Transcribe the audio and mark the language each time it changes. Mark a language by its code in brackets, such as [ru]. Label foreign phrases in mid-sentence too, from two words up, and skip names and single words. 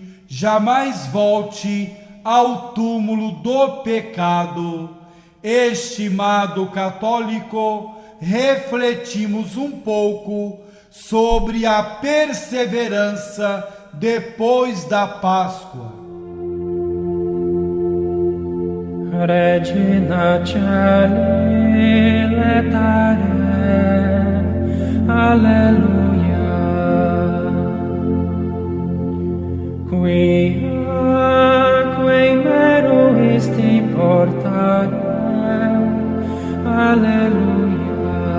[pt] Jamais volte ao túmulo do pecado. Estimado católico, refletimos um pouco sobre a perseverança depois da Páscoa. [la] Regina Caeli letare, alleluia. Quae meruisti portare, alleluia.